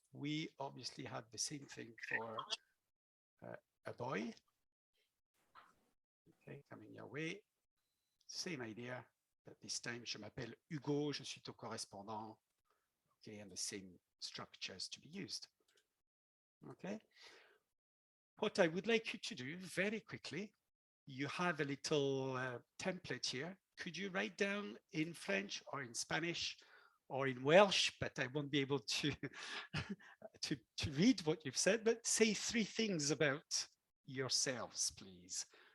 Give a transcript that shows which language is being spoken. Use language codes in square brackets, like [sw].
[en] We obviously have the same thing for a boy. Okay, coming your way. Same idea, but this time [fr] je m'appelle Hugo, je suis ton correspondant. [en] Okay, and the same structures to be used. Okay. What I would like you to do very quickly, you have a little template here. Could you write down in French or in Spanish or in Welsh, but I won't be able to to read what you've said, but say 3 things about yourselves, please.